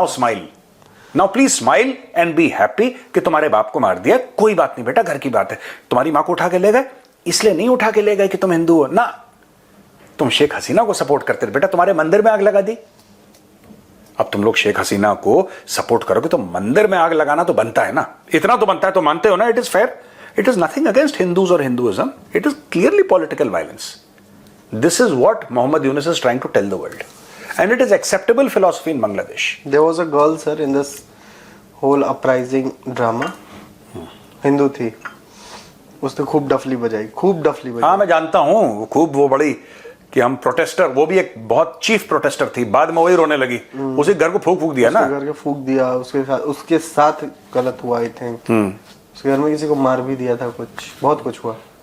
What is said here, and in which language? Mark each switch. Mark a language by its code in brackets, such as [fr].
[en] now smile, now please smile and be happy [hi] कि तुम्हारे बाप को मार दिया, कोई बात नहीं बेटा, घर की बात है। तुम्हारी मां को उठा के ले गए, इसलिए नहीं उठा के ले गए कि तुम हिंदू हो ना, तुम शेख हसीना को सपोर्ट करते थे, बेटा तुम्हारे मंदिर में आग लगा दी। अब तुम लोग शेख हसीना को सपोर्ट करोगे तो मंदिर में आग लगाना तो बनता है ना, इतना तो बनता है, तो मानते हो ना, [en] It is fair. It is nothing against Hindus or Hinduism. It is clearly political violence. This is what Mohammed Yunus is trying to tell the world. And it is acceptable philosophy in Bangladesh. There was a girl, sir, in this whole uprising drama. [hi] Hindu थी, उसने खूब डफली बजाई, हाँ मैं जानता हूँ, खूब वो बड़ी कि हम प्रोटेस्टर, वो भी एक बहुत चीफ प्रोटेस्टर थी, बाद में वही रोने लगी, उसी घर को फूक दिया ना, घर के फूक दिया, उसके साथ गलत हुआ आई थिंक, उसके घर में किसी को मार भी दिया था, कुछ बहुत कुछ हुआ।